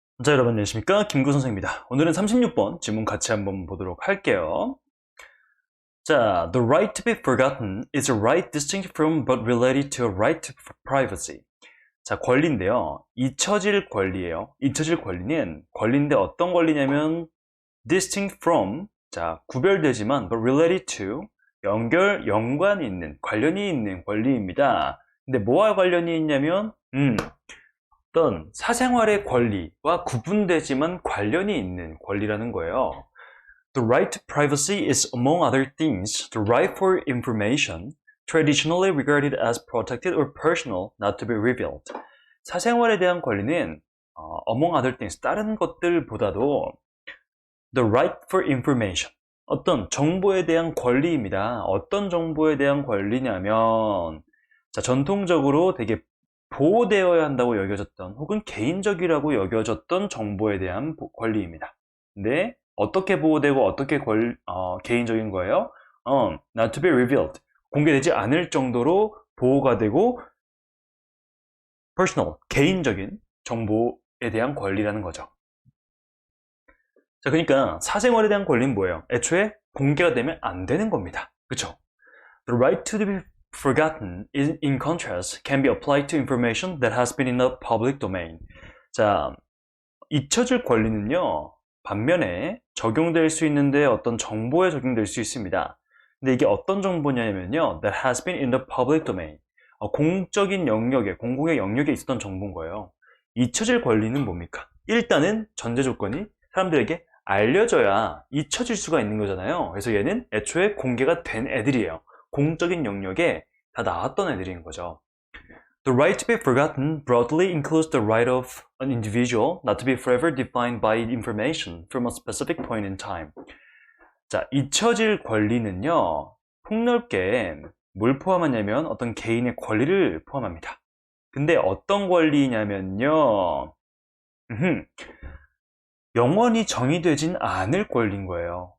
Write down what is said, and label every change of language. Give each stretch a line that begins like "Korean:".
Korean: 자, 여러분 안녕하십니까? 김구 선생입니다. 오늘은 36번 지문 같이 한번 보도록 할게요.
English: 자, the right to be forgotten is a right distinct from but related to a right to privacy.
Korean: 자, 권리인데요. 잊혀질 권리예요. 잊혀질 권리는 권리인데 어떤 권리냐면 distinct from, 자, 구별되지만
English: but related to,
Korean: 연관이 있는, 관련이 있는 권리입니다. 근데 뭐와 관련이 있냐면 어떤 사생활의 권리와 구분되지만 관련이 있는 권리라는 거예요.
English: The right to privacy is, among other things, the right for information traditionally regarded as protected or personal, not to be revealed.
Korean: 사생활에 대한 권리는
English: among other things,
Korean: 다른 것들보다도
English: the right for information,
Korean: 어떤 정보에 대한 권리입니다. 어떤 정보에 대한 권리냐면 자, 전통적으로 되게 보호되어야 한다고 여겨졌던 혹은 개인적이라고 여겨졌던 정보에 대한 권리입니다. 근데 어떻게 보호되고 어떻게 개인적인 거예요?
English: Not to be revealed.
Korean: 공개되지 않을 정도로 보호가 되고 personal, 개인적인 정보에 대한 권리라는 거죠. 자, 그러니까 사생활에 대한 권리는 뭐예요? 애초에 공개가 되면 안 되는 겁니다. 그렇죠?
English: The right to be forgotten, in contrast, can be applied to information that has been in the public domain.
Korean: 자, 잊혀질 권리는요, 반면에 적용될 수 있는데 어떤 정보에 적용될 수 있습니다. 근데 이게 어떤 정보냐면요,
English: that has been in the public domain.
Korean: 공적인 영역에, 공공의 영역에 있었던 정보인 거예요. 잊혀질 권리는 뭡니까? 일단은 전제 조건이 사람들에게 알려져야 잊혀질 수가 있는 거잖아요. 그래서 얘는 애초에 공개가 된 애들이에요. 공적인 영역에 다 나왔던 애들인 거죠.
English: The right to be forgotten broadly includes the right of an individual not to be forever defined by information from a specific point in time.
Korean: 자, 잊혀질 권리는요, 폭넓게 뭘 포함하냐면 어떤 개인의 권리를 포함합니다. 근데 어떤 권리냐면요, 영원히 정의되진 않을 권리인 거예요.